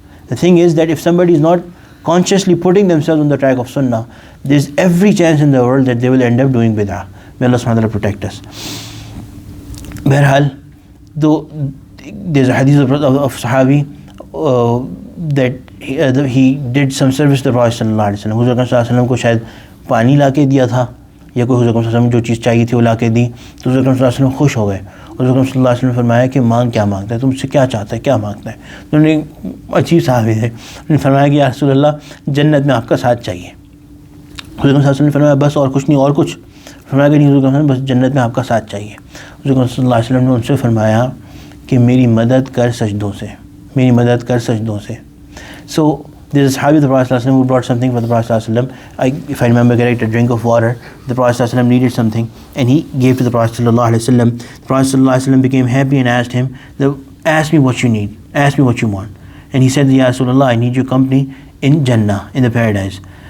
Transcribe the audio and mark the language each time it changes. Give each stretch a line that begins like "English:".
English: The thing is that if somebody is not consciously putting themselves on the track of sunnah, there is every chance in the world that they will end up doing bid'ah. May Allah subhanahu wa ta'ala protect us. Berhal, though there's a hadith of Sahabi that he did some service to the Prophet sallallahu alaihi wasallam.
Urdu: حضور اکرم صلی اللہ علیہ وسلم کو شاید پانی لا کے دیا تھا یا کوئی حضور اکرم صلی اللہ علیہ وسلم جو چیز چاہیے تھی وہ لا کے دی, تو حضور اکرم صلی اللہ علیہ وسلم خوش ہو گئے. حضور اکرم صلی اللہ علیہ وسلم نے فرمایا کہ مانگ, کیا مانگتا ہے, تم سے کیا چاہتا ہے, کیا مانگتا ہے. تو انہوں نے عجیب صحابی تھے, انہوں نے فرمایا کہ یا رسول اللہ جنت میں آپ کا ساتھ چاہیے. حضور اکرم صلی اللہ علیہ وسلم نے فرمایا بس اور کچھ نہیں, اور کچھ؟ فرمایا کہ نہیں حضور اکرم بس جنت میں آپ کا ساتھ چاہیے. حضور اکرم صلی اللہ علیہ وسلم نے ان سے فرمایا کہ میری مدد کر سجدوں سے, میری مدد کر سجدوں سے.
English: So there's a Sahabi of the Prophet ﷺ who brought something for the Prophet ﷺ. If I remember correct, a drink of water. The Prophet ﷺ needed something and he gave to the Prophet ﷺ. The Prophet ﷺ became happy and asked him, ask me what you need, ask me what you want. And he said, Ya Rasulullah, I need your company in Jannah, in the paradise.